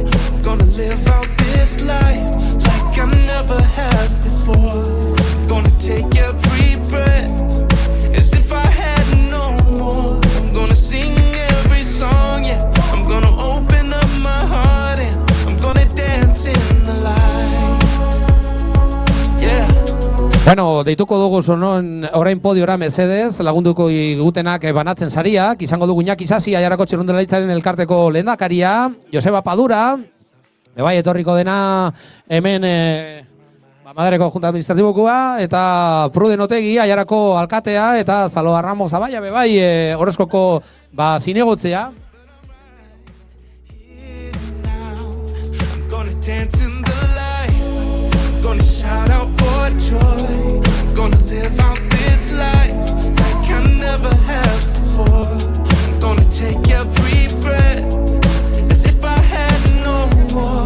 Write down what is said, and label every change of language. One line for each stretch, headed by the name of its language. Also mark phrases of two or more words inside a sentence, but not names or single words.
English: I'm gonna live out this life like I never have before. I'm gonna take every breath as if I had no more. I'm gonna sing every song, yeah. I'm gonna open up my heart and I'm gonna dance in the light, yeah.
Basque: Bueno, deituko dugu zonon orain podiora Mercedes, lagunduko gutenak banatzen sariak, izango dugu Iñaki Sasi, Aiarako txirrindularitzaren elkarteko lehendakaria, Joseba Padura, bai etorriko dena hemen Madareko Junta Administratibokoa, eta Pruden Otegi, Aiarako alkatea, eta Aloa Ramos Zabaia, bai Orozkoko zinegotzea.
English: I'm gonna dance in the light. I'm gonna shout out for joy. I'm gonna live out this life like I never have before. I'm gonna take every breath as if I had no more.